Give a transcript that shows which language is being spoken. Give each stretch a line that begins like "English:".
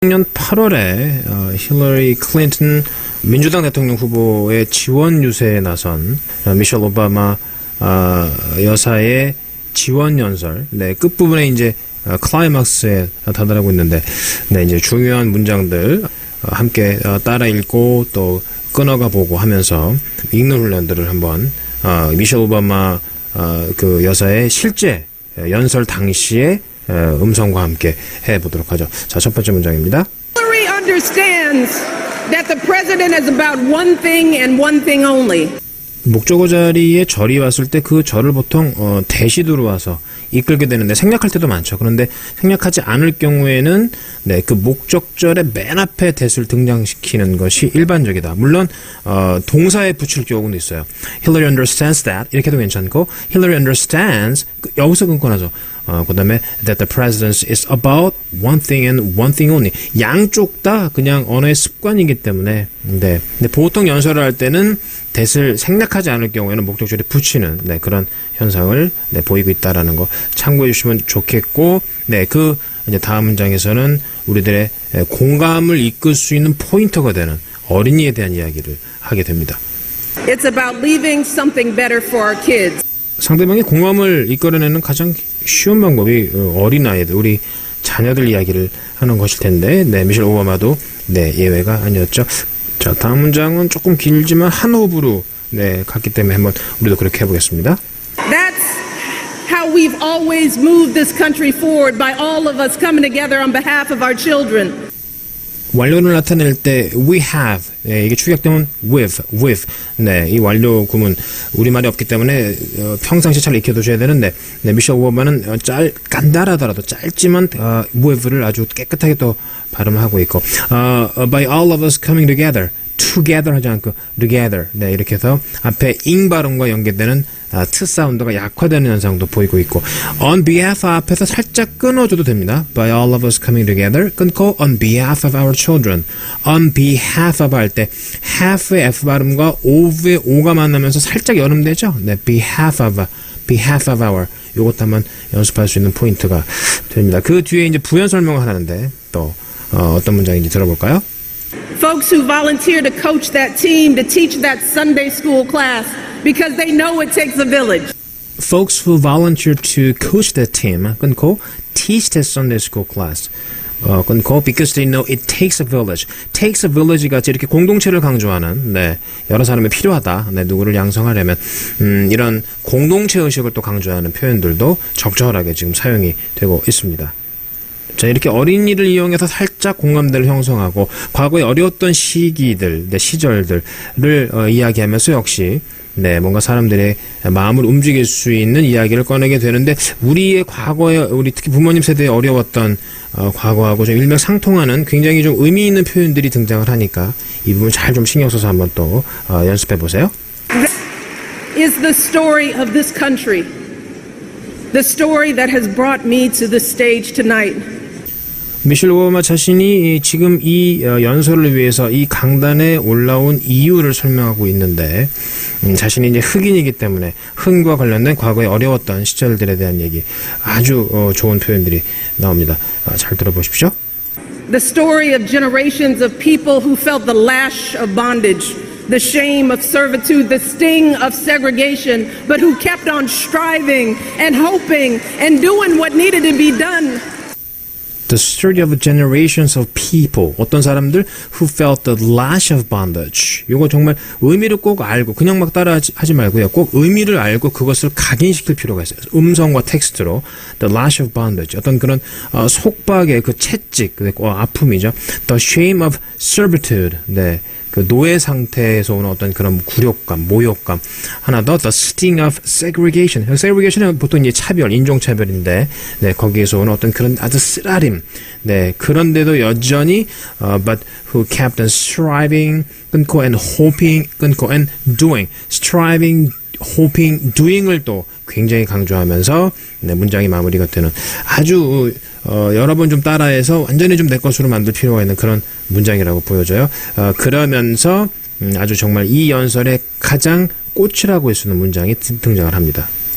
Korean: 2016년 8월에 힐러리 클린턴 민주당 대통령 후보의 지원 유세에 나선 미셸 오바마 여사의 지원 연설, 끝부분에 이제 클라이막스에 다다르고 있는데, 이제 중요한 문장들 함께 따라 읽고 또 끊어가 보고 하면서 읽는 훈련들을 한번 미셸 오바마 그 여사의 실제 연설 당시의 음성과 함께 해보도록 하죠. 자, 첫 번째 문장입니다.
English: Hillary understands that the president is about one thing and one thing only.
Korean: 목적어 자리에 절이 왔을 때 그 절을 보통 대시도로 와서 이끌게 되는데 생략할 때도 많죠. 그런데 생략하지 않을 경우에는 그 목적절의 맨 앞에 대수를 등장시키는 것이 일반적이다. 물론 동사에 붙일 경우도 있어요.
English: Hillary understands that
Korean: 이렇게도 괜찮고
English: Hillary understands
Korean: 여기서 끊고나서 그 다음에
English: that the president is about one thing and one thing only.
Korean: 양쪽 다 그냥 언어의 습관이기 때문에 근데 보통 연설을 할 때는 that을 생략하지 않을 경우에는 목적절에 붙이는 그런 현상을 보이고 있다라는 거 참고해 주시면 좋겠고, 그 이제 다음 문장에서는 우리들의 공감을 이끌 수 있는 포인터가 되는 어린이에 대한 이야기를 하게 됩니다.
English: It's about leaving something better for our kids.
Korean: 상대방의 공감을 이끌어내는 가장 쉬운 방법이 어린아이들, 우리 자녀들 이야기를 하는 것일 텐데, 미셸 오바마도 예외가 아니었죠. 자, 다음 문장은 조금 길지만 한 호흡으로 갔기 때문에 한번 우리도 그렇게 해보겠습니다.
English: That's how we've always moved this country forward by all of us coming together on behalf of our children.
Korean: 완료를 나타낼 때 we have 이게 축약되면 with 이 완료 구문 우리말이 없기 때문에 평상시 잘 익혀두셔야 되는데 미셸 오바마는 간단하더라도 짧지만 with를 아주 깨끗하게 또 발음을 하고 있고
English: by all of us coming together
Korean: 하지 않고 together 이렇게 해서 앞에 ing 발음과 연계되는 트 사운드가 약화되는 현상도 보이고 있고 on behalf 앞에서 살짝 끊어줘도 됩니다.
English: by all of us coming together 끊고 on behalf of our children on behalf of
Korean: 할 때
English: half의 F 발음과 of의 O가 만나면서 살짝 여름되죠. behalf of our
Korean: 요것도 한번 연습할 수 있는 포인트가 됩니다. 그 뒤에 이제 부연 설명을 하는데 또 어떤 문장인지 들어볼까요?
English: Folks who volunteer to coach that team, to teach that Sunday school class, because they know it takes a village. Folks who volunteer to coach that team, 끊고 teach that Sunday school class, 끊고 because they know it takes a village. takes a village
Korean: 같이 이렇게 공동체를 강조하는 여러 사람이 필요하다. 누구를 양성하려면 이런 공동체 의식을 또 강조하는 표현들도 적절하게 지금 사용이 되고 있습니다. 자, 이렇게 어린이를 이용해서 살짝 공감대를 형성하고 과거에 어려웠던 시기들, 시절들을 이야기하면서 역시 뭔가 사람들의 마음을 움직일 수 있는 이야기를 꺼내게 되는데 우리의 과거에 우리 특히 부모님 세대에 어려웠던 과거하고 좀 일맥상통하는 굉장히 좀 의미 있는 표현들이 등장을 하니까 이 부분 잘 좀 신경 써서 한번 또 연습해 보세요.
English: Is the story of this country. The story that has brought me to the stage tonight.
Korean: 미셸 오바마 자신이 지금 이 연설을 위해서 이 강단에 올라온 이유를 설명하고 있는데 자신이 이제 흑인이기 때문에 흑인과 관련된 과거에 어려웠던 시절들에 대한 얘기 아주 좋은 표현들이 나옵니다. 잘 들어보십시오.
English: The story of generations of people who felt the lash of bondage, the shame of servitude, the sting of segregation, but who kept on striving and hoping and doing what needed to be done. The story of generations of people.
Korean: 어떤 사람들
English: who felt the lash of bondage.
Korean: 이거 정말 의미를 꼭 알고 그냥 막 따라하지 말고요. 꼭 의미를 알고 그것을 각인시킬 필요가 있어요. 음성과 텍스트로
English: the lash of bondage.
Korean: 어떤 그런 속박의 그 채찍, 아픔이죠.
English: The shame of servitude.
Korean: 그 노예 상태에서 오는 어떤 그런 굴욕감, 모욕감. 하나 더,
English: the sting of segregation.
Korean: segregation은 보통 이제 차별, 인종차별인데, 거기에서 오는 어떤 그런 아주 쓰라림. 그런데도 여전히,
English: but who kept on striving, 끊고 and hoping, 끊고 and doing.
Korean: striving, hoping, doing을 또 굉장히 강조하면서 문장이 마무리가 되는 아주 여러 번 좀 따라해서 완전히 좀 내 것으로 만들 필요가 있는 그런 문장이라고 보여져요. 그러면서 아주 정말 이 연설의 가장 꽃이라고 할 수 있는 문장이 등장을 합니다.